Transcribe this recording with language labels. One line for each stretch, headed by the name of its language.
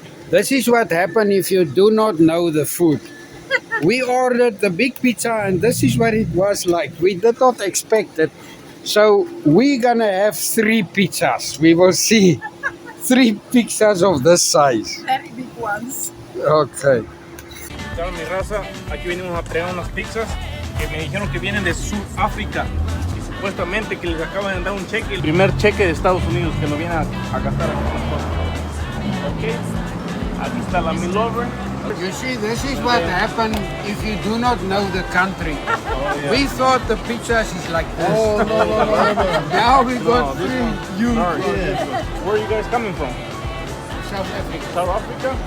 English: This is what happens if you do not know the food. We ordered the big pizza, and this is what it was like. We did not expect it. So we're gonna have 3 pizzas. We will see 3 pizzas of this size. Very big ones. Okay.
Spanish: Claro, mi raza, aquí venimos a traer unas pizzas que me dijeron que vienen de Sudáfrica y supuestamente que les acaban de dar un cheque, el primer cheque de Estados Unidos que lo vienen a gastar aquí con nosotros. Ok, aquí está la
English: meal over. You see, this is what happens if you do not know the country. We thought the pizzas is like this. Oh, no. Now we got this 3 one. huge Sorry. ones. Where are you guys coming from? South Africa. South Africa?